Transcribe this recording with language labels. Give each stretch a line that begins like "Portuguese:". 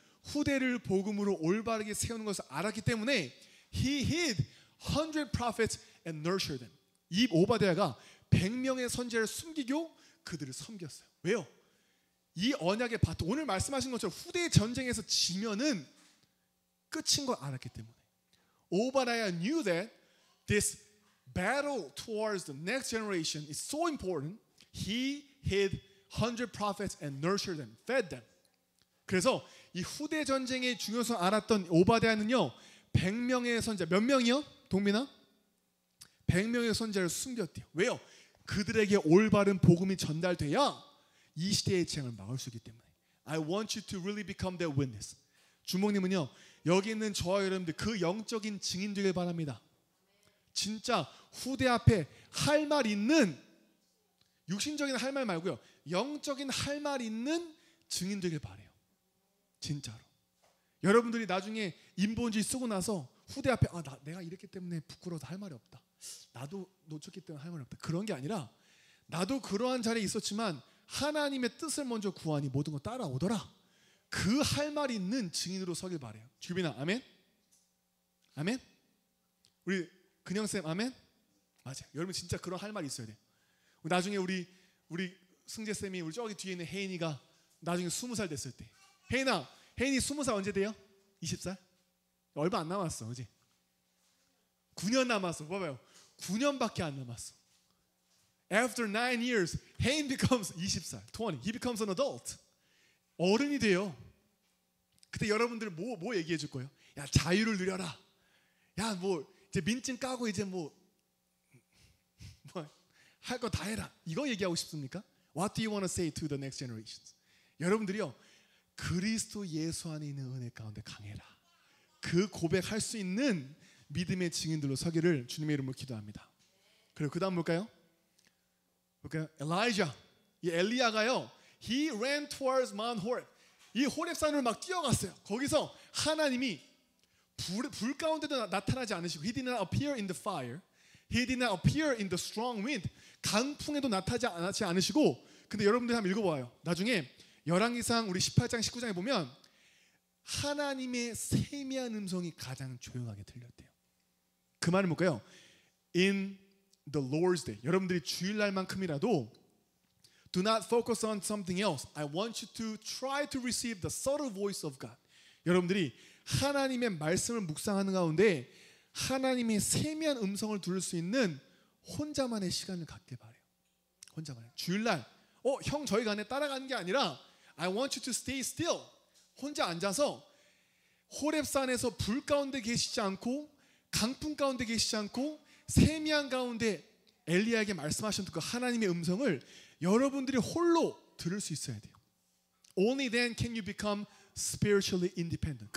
Korean: 후대를 복음으로 올바르게 세우는 것을 알았기 때문에
English: he hid 100 prophets and nurtured them.
Korean: 이 오바댜가 100명의 선지자를 숨기고 그들을 섬겼어요. 왜요? 이 언약의 바탕, 오늘 말씀하신 것처럼 후대 전쟁에서 지면은 끝인 걸 알았기 때문에
English: Obadiah knew that this battle towards the next generation is so important. He hid 100 prophets and nurtured them, fed them.
Korean: 그래서 이 후대 전쟁의 중요성을 알았던 오바댜는요 100명의 선지자, 몇 명이요? 동민아? 100명의 선지자를 숨겼대요. 왜요? 그들에게 올바른 복음이 전달돼야 이 시대의 재앙을 막을 수 있기 때문에.
English: I want you to really become their witness.
Korean: 주목님은요 여기 있는 저와 여러분들 그 영적인 증인 되길 바랍니다. 진짜 후대 앞에 할 말 있는, 육신적인 할 말 말고요 영적인 할 말 있는 증인 되길 바래요. 진짜로. 여러분들이 나중에 인본주의 쓰고 나서 후대 앞에 내가 이랬기 때문에 부끄러워서 할 말이 없다, 나도 놓쳤기 때문에 할 말이 없다, 그런 게 아니라 나도 그러한 자리에 있었지만 하나님의 뜻을 먼저 구하니 모든 거 따라오더라. 그 할 말이 있는 증인으로 서길 바래요. 주빈아 아멘? 아멘? 우리 근영쌤 아멘? 맞아요. 여러분 진짜 그런 할 말이 있어야 돼요. 나중에 우리 승재쌤이 우리 저기 뒤에 있는 혜인이가 나중에 20살 됐을 때, 혜인이 20살 언제 돼요? 20살? 얼마 안 남았어, 그지? 9년 남았어. 봐봐요. 9년밖에 안 남았어.
English: After 9 years, 혜인 becomes 20살, 20. He becomes an adult.
Korean: 어른이 돼요. 그때 여러분들 뭐 얘기해 줄 거예요? 야 자유를 누려라. 야 뭐 이제 민증 까고 이제 뭐 할 거 다 해라. 이거 얘기하고 싶습니까?
English: What do you want to say to the next generations?
Korean: 여러분들이요 그리스도 예수 안에 있는 은혜 가운데 강해라. 그 고백할 수 있는 믿음의 증인들로 서기를 주님의 이름으로 기도합니다. 그리고 그 다음 볼까요?
English: 엘리야,
Korean: 이 엘리야가요
English: He ran towards Mount Horeb.
Korean: 이 호렙산을 막 뛰어갔어요. 거기서 하나님이 불 가운데도 나타나지 않으시고
English: He did not appear in the fire. He did not appear in the strong wind.
Korean: 강풍에도 나타나지 않으시고, 근데 여러분들 한번 읽어봐요. 나중에 열왕기상 우리 18장 19장에 보면 하나님의 세미한 음성이 가장 조용하게 들렸대요. 그 말은 뭘까요?
English: In the Lord's Day.
Korean: 여러분들이 주일날만큼이라도
English: Do not focus on something else. I want you to try to receive the subtle voice of God.
Korean: 여러분들이 하나님의 말씀을 묵상하는 가운데 하나님의 세미한 음성을 들을 수 있는 혼자만의 시간을 갖길 바래요. 혼자만. 주일날 형 저희 간에 따라가는 게 아니라
English: I want you to stay still.
Korean: 혼자 앉아서 호렙산에서 불 가운데 계시지 않고 강풍 가운데 계시지 않고 세미한 가운데 엘리야에게 말씀하셨던 그 하나님의 음성을 여러분들이 홀로 들을 수 있어야 돼요.
English: Only then can you become spiritually independent.